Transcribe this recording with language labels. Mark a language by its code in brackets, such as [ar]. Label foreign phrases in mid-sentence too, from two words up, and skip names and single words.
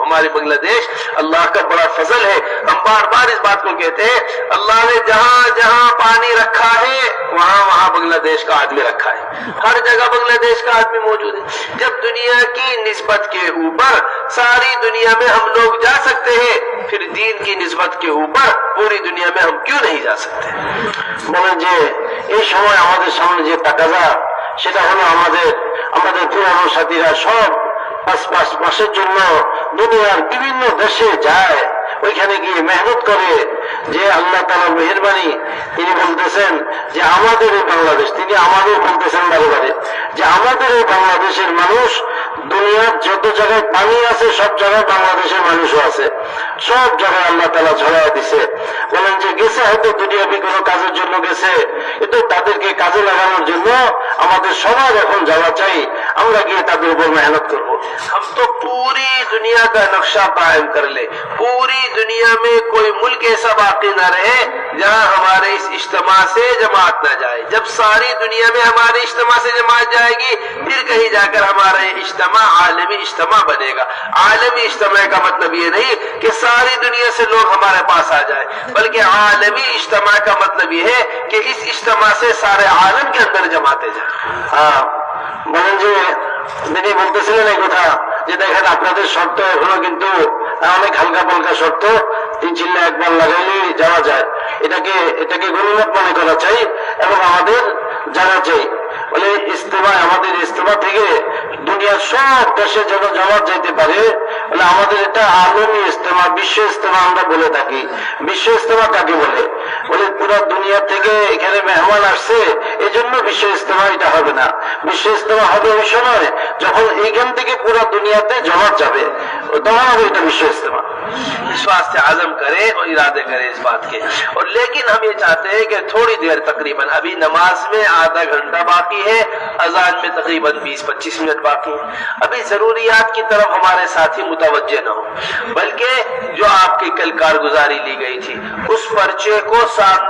[ur] ہمارے بنگلہ دیش اللہ کا بڑا فضل ہے، ہم بار بار اس بات کو کہتے ہیں، اللہ نے جہاں جہاں پانی رکھا ہے وہاں وہاں بنگلہ دیش کا آدمی رکھا ہے، ہر جگہ بنگلہ دیش کا آدمی موجود ہے۔ جب دنیا کی نسبت کے اوپر ساری دنیا میں ہم لوگ جا سکتے ہیں، پھر دین کی نسبت کے اوپر پوری دنیا میں ہم کیوں نہیں جا سکتے؟ [bn] বলেন যে এই সময় আমাদের সামনে যে তাকাজা সেটা হলো আমাদের পুরানো সাথীরা সব 5 মাসের জন্য দুনিয়ার বিভিন্ন দেশে যায়, ওইখানে গিয়ে মেহনত করে। যে আল্লাহ তাআলার মেহেরবানি, তিনি বলতেছেন যে আমাদের এই বাংলাদেশ, তিনি আমাদের বলতেছেন বারে বারে যে আমাদের এই বাংলাদেশের মানুষ দুনিয়ার যত জায়গায় পানি আছে সব জায়গায় বাংলাদেশের মানুষও আছে, সব জায়গায় আল্লাহ তাআলা ছড়ায় দিছে। বলেন যে গেছে হয়তো দুনিয়াবি কোনো কাজের জন্য গেছে, কিন্তু তাদেরকে কাজে লাগানোর জন্য আমাদের সবার এখন যাওয়া চাই, আমরা গিয়ে তাদের উপর মেহনত করবো। [ur] ہم تو پوری دنیا کا نقشہ قائم کر لے، پوری دنیا میں کوئی ملک ایسا باقی نہ رہے جہاں ہمارے اس اجتماع سے جماعت نہ جائے۔ جب ساری دنیا میں ہمارے اجتماع سے جماعت جائے گی پھر کہیں جا کر ہمارے اجتماع اجتماع عالمی اجتماع بنے گا. عالمی اجتماع کا مطلب یہ نہیں کہ ساری دنیا سے لوگ ہمارے پاس آ جائے، بلکہ عالمی اجتماع کا مطلب یہ ہے کہ اس اجتماع سے سارے عالم کے اندر جماعتیں جائے. [bn] বলেন যে তিনি বলতেছিলেন এই কথা যে দেখেন আপনাদের শর্ত এখনো কিন্তু অনেক হালকা পাল্কা শর্ত, 3 একবার লাগাইলেই যাওয়া যায়, এটাকে গণিমত মনে করা চাই এবং আমাদের জানা চাই। বলে আমাদের ইজতেমা থেকে দুনিয়ার সব দেশে যেন জামাত যাইতে পারে, বলে আমাদের এটা আলমী ইজতেমা, বিশ্ব ইজতেমা আমরা বলে থাকি। বিশ্ব ইজতেমা কাকে বলে? বলে পুরা দুনিয়া থেকে এখানে মেহমান আসছে, এই জন্য বিশ্ব ইজতেমা এটা হবে না। বিশ্ব ইজতেমা হবে ওই সময় যখন এইখান থেকে পুরা দুনিয়াতে জামাত যাবে, তখন হবে এটা বিশ্ব ইজতেমা। [ur] اس واسطے عزم کرے اور ارادے کرے اس بات کے. اور لیکن ہم یہ چاہتے ہیں کہ تھوڑی دیر، تقریباً ابھی نماز میں آدھا گھنٹہ باقی ہے، اذان میں تقریباً 20-25 منٹ باقی ہے، ابھی ضروریات کی طرف ہمارے ساتھی متوجہ نہ ہو، بلکہ جو آپ کی کل کارگزاری لی گئی تھی اس پرچے کو سامنے